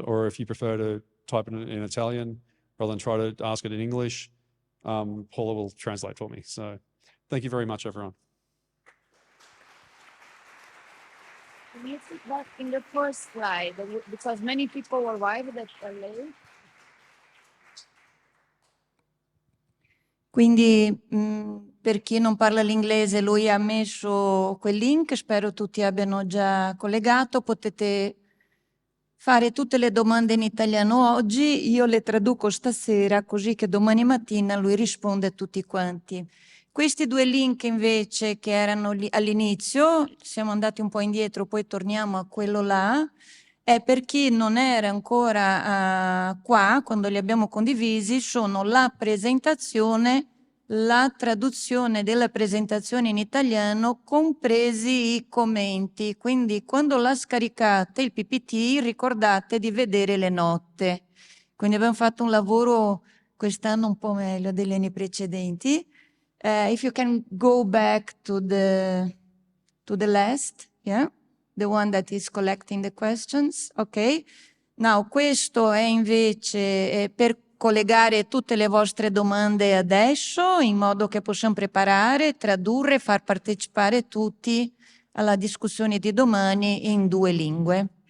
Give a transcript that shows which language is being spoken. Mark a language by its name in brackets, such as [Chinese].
[English] Or if you prefer to type it in Italian rather than try to ask it in English, Paula will translate for me. So thank you very much, everyone. Can you put that in the first slide? Because many people arrived that are late. [Italian] Quindi per chi non parla l'inglese, lui ha messo quel link, spero tutti abbiano già collegato, potete fare tutte le domande in italiano oggi, io le traduco stasera così che domani mattina lui risponde a tutti quanti. Questi due link invece che erano all'inizio, siamo andati un po' indietro, poi torniamo a quello là, è per chi non era ancora qua, quando li abbiamo condivisi, sono la presentazione, la traduzione della presentazione in italiano, compresi i commenti. Quindi quando la scaricate, il PPT, ricordate di vedere le note. Quindi abbiamo fatto un lavoro quest'anno un po' meglio degli anni precedenti. [English] If you can go back to the last, yeah? The one that is collecting the questions, ok? [Italian] Now, questo è invece per collegare tutte le vostre domande adesso, in modo che possiamo preparare, tradurre e far partecipare tutti alla discussione di domani in 2 lingue.